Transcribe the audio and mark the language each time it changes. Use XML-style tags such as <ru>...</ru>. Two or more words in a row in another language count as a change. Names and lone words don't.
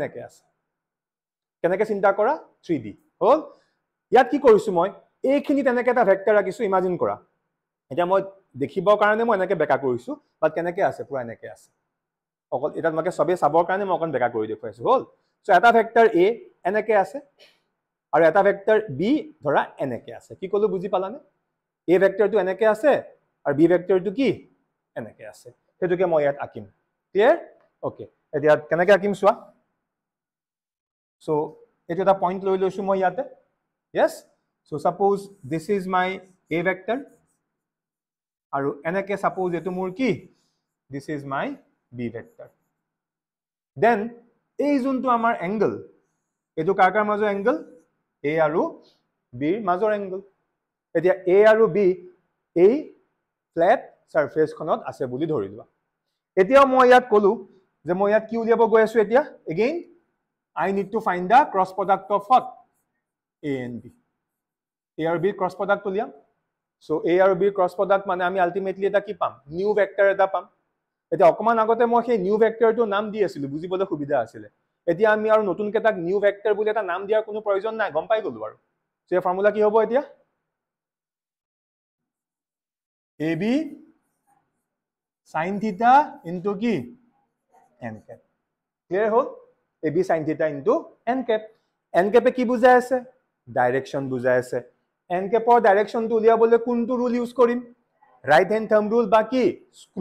<as>কেনেকে চিন্তা কৰা 3D হল ইয়াত কি কৰিছো মই এইখিনি তেনেকে এটা ভেক্টৰ ৰাখিছো ইমাজিন কৰা এটা মই দেখিবৰ কাৰণে মই এনেকে বেকা কৰিছো বাট কেনেকে আছে পুৰা এনেকে আছে অকল এটা তোমাকে সবে চাবৰ কাৰণে মই অকন বেকা কৰি দেখুৱাইছো হল সো এটা ভেক্টৰ a এনেকে আছে আৰু এটা ভেক্টৰ b ধৰা এনেকে আছে কি কলো বুজি পালানে a ভেক্টৰটো এনেকে আছে আৰু b ভেক্টৰটো কি এনেকে আছে হেতুকে মই ইয়াত আকিম</as> <en>clear okay</en> <as>এতিয়া কেনেকে আকিম চোৱা সো এটো এটা পইণ্ট লৈ লৈছো মই ইয়াতে</as> <en>yes so suppose this is my a vector</en> <as>আৰু এনেকে suppose এটো মোৰ কি</as> <en>this is my b vector then</en> <as>এই যোনটো আমাৰ এংগল এইটো কাৰ কাৰ মাজৰ এংগল এ আৰু বিৰ মাজৰ এংগল এতিয়া এ আৰু বি এই</as> <en>flat surfaceখনত</en> <as>আছে বুলি ধৰি লোৱা এতিয়া মই ইয়াত কলো যে মই ইয়াত কি উলিয়াব গৈ আছো এতিয়া এগেইন</as> <en>I need to find the cross product of what a and b</en> <as>a আৰু b</as> <en>cross product</en> <as>উলিয়াম so a আৰু b</as> <en>cross product</en> <as>মানে আমি আলটিমেটলি এটা কি পাম</as> <en>new vector</en> <as>এটা পাম এতিয়া অকমান আগতে মই সেই</as> <en>new vectorটো</en> <as>নাম দি আছিলো বুজিবলৈ সুবিধা আছিল এতিয়া আমি আৰু নতুন কেটাক</as> <en>new vector</en> <as>বুলি এটা নাম দিয়াৰ কোনো প্ৰয়োজন নাই গম পাই গলো আৰু সে ফৰ্মুলা কি হ'ব এতিয়া</as> <en>ab sin theta into</en> <as>কি</as> <en>n cap</en> <as>ক্লিয়াৰ হ'ল</as> <en>ab sin theta into n cap</en> <as>এ কি বুজাই আছে ডাইৰেকশন বুজাই আছে</as> <en>n capৰ</en> <as>ডাইৰেকশনটো উলিয়াবলৈ কোনটো</as> <en>rule use</en> <as>কৰিম</as> <en>right hand thumb rule</en> <as>বা কি স্ক্ৰু</as>